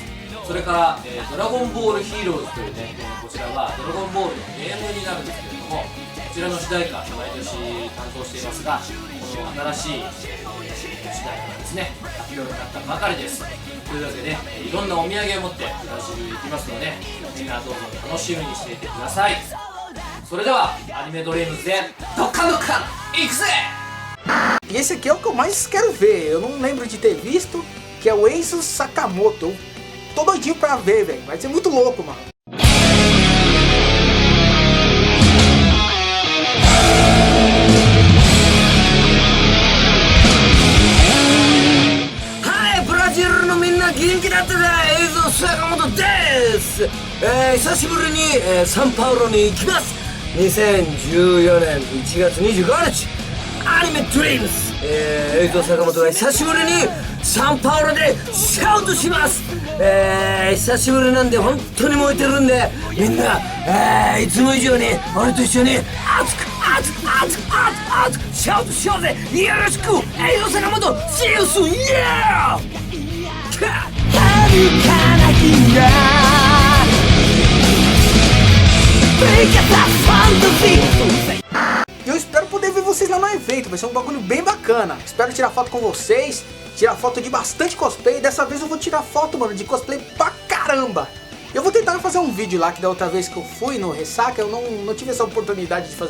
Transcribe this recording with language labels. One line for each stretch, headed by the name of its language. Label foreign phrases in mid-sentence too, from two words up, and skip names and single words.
Japanese: それから、ドラゴンボールヒーローズというね、こちらはドラゴンボールのゲームになるんですけれども、こちらの主題歌毎年担当していますが、この新しい、主題歌がですね、発表になったばかりです。というわけで、いろんなお土産を持ってブラジルへ行きますので、みんなどうぞ楽しみにしていてください。それではアニメドリームズでドッカンドッカン行くぜ。
Portuguese: E esse aqui é o que eu mais quero ver. Eu não lembro de ter visto, que é o Eizo Sakamoto. Eu tô doidinho pra ver, velho. Vai ser muito louco, mano.
Japanese: Hi, Brasil のみんな元気だったか。映像坂本です。久しぶりに、サンパウロに行きます。2014年1月25日アニメドリームズ、映像坂本が久しぶりにサンパウロでシャウトします。久しぶりなんで本当に燃えてるんで、みんな、いつも以上に俺と一緒に熱く熱く熱く熱く熱くシャウトしようぜ。よろしく。映像坂本
English: See you soon. Yeah!
Japanese: 遥かな君が
Portuguese: E eu espero poder ver vocês lá no evento. Vai ser um bagulho bem bacana. Espero tirar foto com vocês, tirar foto de bastante cosplay. Dessa vez eu vou tirar foto, mano, de cosplay pra caramba. Eu vou tentar fazer um vídeo lá, que da outra vez que eu fui no Ressaca eu não tive essa oportunidade de fazer.